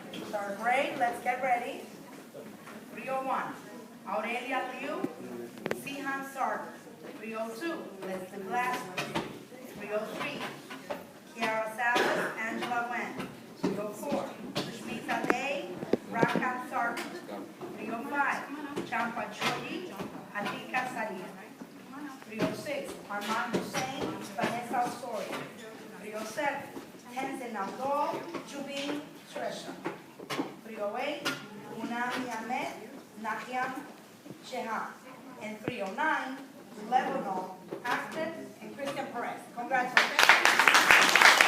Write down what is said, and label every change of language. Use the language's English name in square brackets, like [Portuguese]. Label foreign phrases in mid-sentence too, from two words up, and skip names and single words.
[English] Third grade, let's get ready. 301, Aurelia Liu, Sihan Sark. 302, Leslie Glasgow. 303, Kiara Salas, Angela Wen. 304, Sushmita Day, Rakat Sark. 305, Champa Chodi, Atika Saria. 306, Armand Hussein, Vanessa Osorio. 307, Tenzin Abdul, Jubin Tresha. 308, Unami Ahmed, Nakiam Shehab. And 309, Lebanon, Aston, and Christian Perez. Congratulations.